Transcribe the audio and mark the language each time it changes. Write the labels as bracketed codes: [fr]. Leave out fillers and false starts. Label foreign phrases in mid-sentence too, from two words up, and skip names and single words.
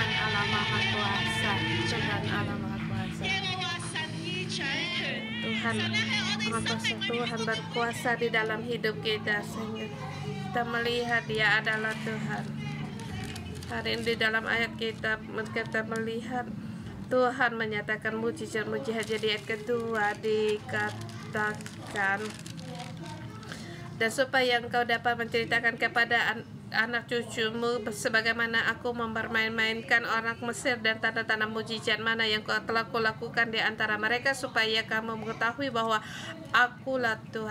[id] Allah Maha Kuasa, Tuhan Allah Maha Kuasa. [yue] 耶和華神醫掌權， [id] Tuhan [yue] 神咧喺我哋 [id] Maha [yue] 生 [id] Kuasa, [yue] 命裏 [id] Tuhan [yue] 面 [id] berkuasa di dalam hidup kita sehingga kita melihat Dia adalah Tuhan. Hari ini di dalam ayat kita melihat Tuhan menyatakan mujizat-mujizat. Jadi ayat kedua dikatakan, dan supaya engkau dapat menceritakan kepada anak cucumu sebagaimana aku mempermain-mainkan orang Mesir dan tanda-tanda mujizat mana yang telah kulakukan di antara mereka, supaya kamu mengetahui bahwa akulah Tuhan.